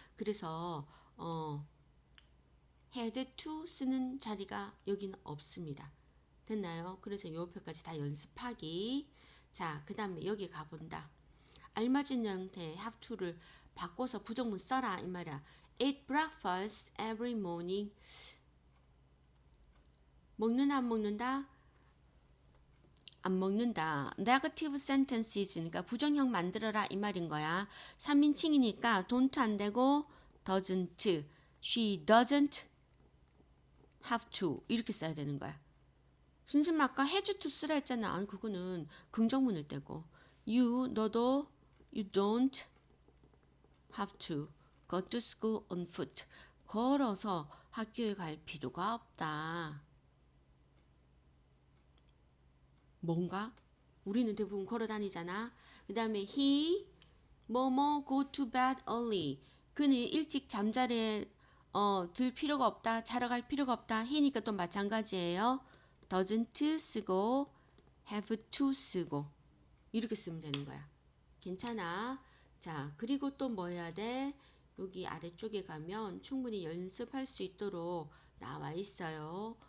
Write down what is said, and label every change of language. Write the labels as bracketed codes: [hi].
[ko] 그래서 had to 쓰는 자리가 여기는 없습니다. 됐나요? 그래서 요 표까지 다 연습하기. 자, 그 다음에 여기 가본다. 알맞은 형태의 have to를 바꿔서 부정문 써라 이 말이야. [en] Eat breakfast every morning. [ko] 먹는다 안 먹는다? 안 먹는다. [en] negative sentences [ko] 니까 부정형 만들어라 이 말인 거야. 3인칭이니까 don't 안 되고 doesn't, [en] she doesn't have to [ko] 이렇게 써야 되는 거야. 선생님 아까 has to 쓰라 했잖아. 아니 그거는 긍정문일 때고 너도 [en] you don't have to go to school on foot. [ko] 걸어서 학교에 갈 필요가 없다. 뭔가? 우리는 대부분 걸어 다니잖아. 그 다음에 [en] he 뭐뭐 go to bed early. [ko] 그는 일찍 잠자리에 들 필요가 없다. 자러 갈 필요가 없다. he니까 또 마찬가지예요. doesn't 쓰고 have to 쓰고 이렇게 쓰면 되는 거야. 괜찮아. 자, 그리고 또 뭐 해야 돼? 여기 아래쪽에 가면 충분히 연습할 수 있도록 나와 있어요.